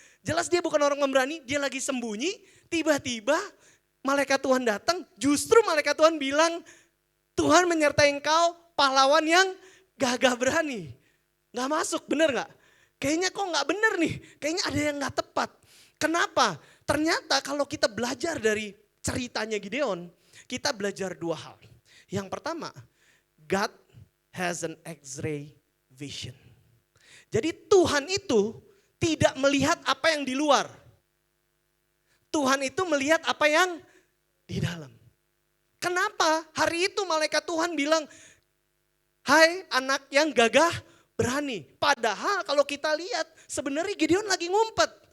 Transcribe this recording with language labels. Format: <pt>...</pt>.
<id>Jelas dia bukan orang pemberani, dia lagi sembunyi, tiba-tiba malaikat Tuhan datang, justru malaikat Tuhan bilang, Tuhan menyertai engkau pahlawan yang gagah berani. Gak masuk, bener gak? Kayaknya kok gak bener nih, kayaknya ada yang gak tepat. Kenapa? Ternyata kalau kita belajar dari ceritanya Gideon, kita belajar dua hal. Yang pertama,</id> <en>God has an X-ray vision.</en> <id>Jadi Tuhan itu tidak melihat apa yang di luar. Tuhan itu melihat apa yang di dalam. Kenapa hari itu malaikat Tuhan bilang, hai anak yang gagah berani. Padahal kalau kita lihat sebenarnya Gideon lagi ngumpet.</id>